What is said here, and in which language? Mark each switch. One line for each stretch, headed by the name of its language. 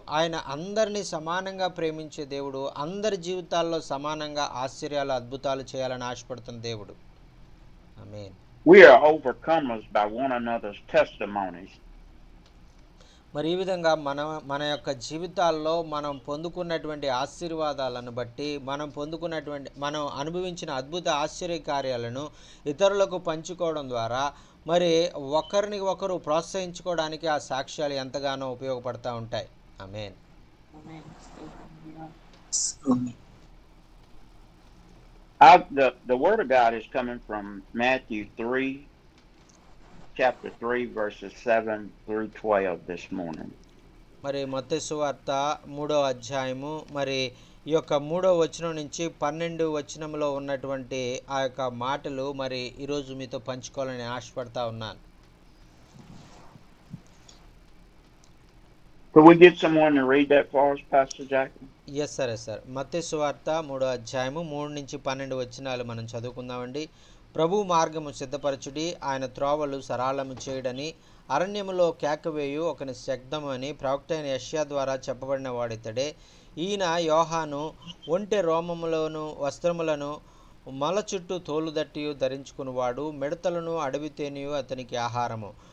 Telugu: ఆయన అందరినీ సమానంగా ప్రేమించే దేవుడు, అందరి జీవితాల్లో సమానంగా ఆశ్చర్యాలు, అద్భుతాలు చేయాలని ఆశపడుతున్న దేవుడు. ఆమేన్.
English: We are overcomers by one another's testimonies.
Telugu: మరి ఈ విధంగా మన యొక్క జీవితాల్లో మనం పొందుకున్నటువంటి ఆశీర్వాదాలను బట్టి, మనం అనుభవించిన అద్భుత ఆశ్చర్య కార్యాలను ఇతరులకు పంచుకోవడం ద్వారా మరి ఒకరిని ఒకరు ప్రోత్సహించుకోవడానికి ఆ సాక్ష్యాలు ఎంతగానో ఉపయోగపడతా ఉంటాయి. ఆమేన్.
English: The word of God is coming from Matthew 3, chapter 3, verses 7 through 12 this morning.
Telugu: మరి మత్తయి సువార్త 3వ అధ్యాయము మరి ఈ యొక్క 3వ వచనం నుంచి 12వ వచనంలో ఉన్నటువంటి ఆ యొక్క మాటలు మరి ఈరోజు మీతో పంచుకోవాలని ఆశపడతా ఉన్నాను.
English: Could we get someone to read that for us, Pastor Jackson? Yes, sir.
Telugu: మత్తయి సువార్త 3వ అధ్యాయము 3 నుంచి 12 వచనాలు మనం చదువుకుందామండి. ప్రభు మార్గము సిద్ధపరచుడి, ఆయన త్రోవలు సరళము చేయడని అరణ్యములో కేకవేయు ఒకని శబ్దము అని ప్రవక్త అయిన యెషయా ద్వారా చెప్పబడిన వాడితడే. ఈయన యోహాను ఒంటె రోమములను వస్త్రములను మల చుట్టూ తోలుదట్టియు ధరించుకునివాడు, మిడతలను అడవి తేనియు అతనికి ఆహారము.